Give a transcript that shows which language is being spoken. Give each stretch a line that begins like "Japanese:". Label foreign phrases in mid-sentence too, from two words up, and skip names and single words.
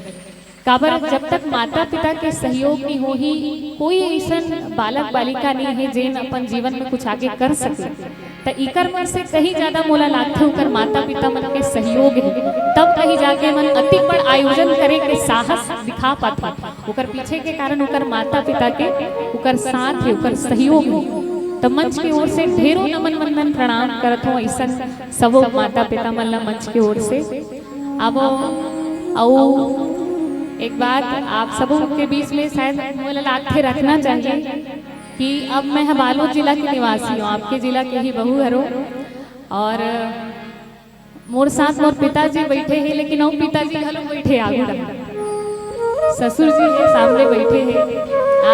Chhattisgarhi: काबर जब तक माता पिता के सहयोग नहीं हो ही कोई ऐसा बालक बालिका नहीं है जिन अपन जीवन में कुछ आगे कर सके। तो इकर मन से कहीं ज्यादा मोला लागथे ओकर माता पिता मन के सहयोग है तब कहीं जाके मन अति बड़ आयोजन करे के साहस दिखा पाता। ओकर पीछे के कारण ओकर माता पिता के ओकर साथ है ओकर सहयोग है। तो मंच की ओर से ढेरों नमन वंदन प्रणाम करत हूँ ऐसा सबो माता पिता मन ला मंच की ओर से। अब एक बात आप सबों के बीच में शायद मोला लागथे रखना चाहिए कि अब मैं बालोद जिला की निवासी हूँ, आपके जिला के ही बहू हरो और मोर साथ मोर पिताजी बैठे हैं, लेकिन और पिताजी हलो बैठे आगे ससुर जी के सामने बैठे हैं।